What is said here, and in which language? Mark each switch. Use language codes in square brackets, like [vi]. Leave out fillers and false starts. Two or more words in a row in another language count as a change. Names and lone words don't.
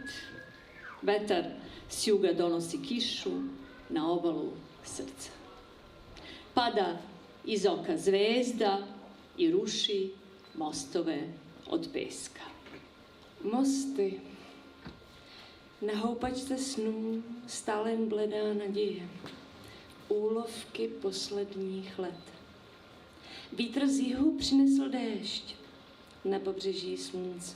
[sr] Vetar s juga donosi kišu na obalu srca. Pada iz oka zvezda i ruši mostove od peska. [cs] Mosty. Na houpačce snů stále jen bledá naděje. Úlovky posledních let. Vítr z jihu přinesl déšť, na pobřeží slunce.